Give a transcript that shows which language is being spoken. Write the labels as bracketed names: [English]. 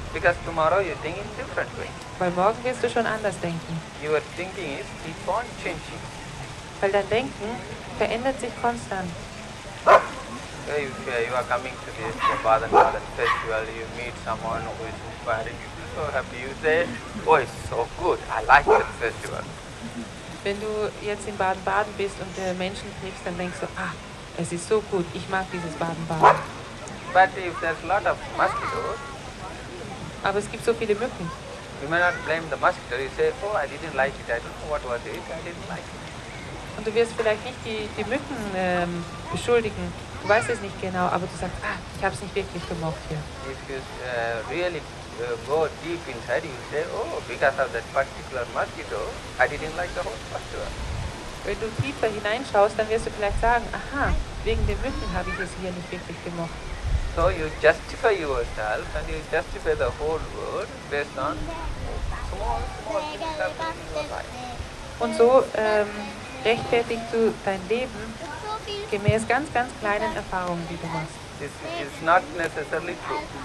[English] Because tomorrow you think in different way. [German] Weil morgen wirst du schon anders denken. [English] Your thinking is keep on changing. [German] Weil dein Denken verändert sich konstant. [English] If you are coming to this Baden festival, you meet someone who is inspiring you, so happy. You say, oh, it's so good. I like that festival. [German] Wenn du jetzt in Baden-Baden bist und Menschen triffst, dann denkst du, es ist so gut, ich mag dieses Baden-Baden. [English] But if there's a lot of mosquitoes, [German] aber es gibt so viele Mücken. [English] You may not blame the mosquito. You say, oh, I didn't like it. I don't know what was it. I didn't like it. [German] Und du wirst vielleicht nicht die Mücken beschuldigen. Du weißt es nicht genau, aber du sagst, ich habe es nicht wirklich gemocht hier. [English] If you really go deep inside, you say, oh, because of that particular mosquito, I didn't like the whole festival. [German] Wenn du tiefer hineinschaust, dann wirst du vielleicht sagen, wegen den Mücken habe ich es hier nicht wirklich gemocht. [English] So you justify yourself and you justify the whole world based on so small things happen in your life. [German] Und so rechtfertigst du dein Leben gemäß ganz, ganz kleinen Erfahrungen, die du machst. [English] This is not necessarily true.